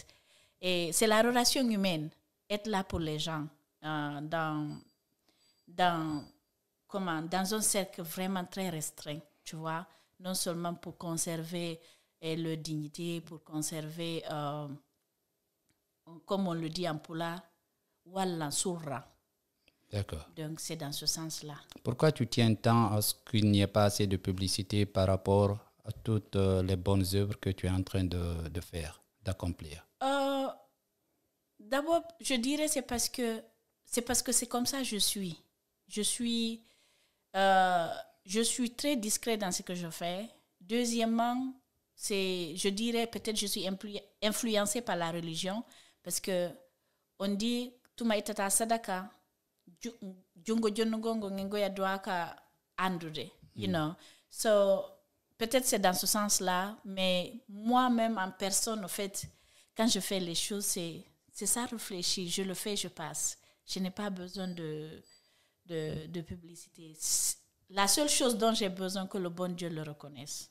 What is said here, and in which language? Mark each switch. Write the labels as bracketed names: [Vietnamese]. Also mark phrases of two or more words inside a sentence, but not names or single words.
[French] Et c'est la relation humaine, être là pour les gens dans un cercle vraiment très restreint, tu vois, non seulement pour conserver leur dignité, pour conserver, comme on le dit en pulaar, [Fula] walla surra. [French] D'accord. Donc, c'est dans ce sens-là. Pourquoi tu tiens tant à ce qu'il n'y ait pas assez de publicité par rapport à toutes les bonnes œuvres que tu es en train de faire, d'accomplir? D'abord, je dirais c'est parce que c'est comme ça que je suis. Je suis très discrète dans ce que je fais. Deuxièmement, je dirais peut-être je suis influencée par la religion parce que on dit [Fula] tuma itata sadaka jungo jongongo ngengoya doaka andude, [English] you know. [French] So peut-être c'est dans ce sens-là, mais moi-même en personne, en fait, quand je fais les choses, c'est ça réfléchi. Je le fais, je passe. Je n'ai pas besoin de publicité. La seule chose dont j'ai besoin, que le bon Dieu le reconnaisse.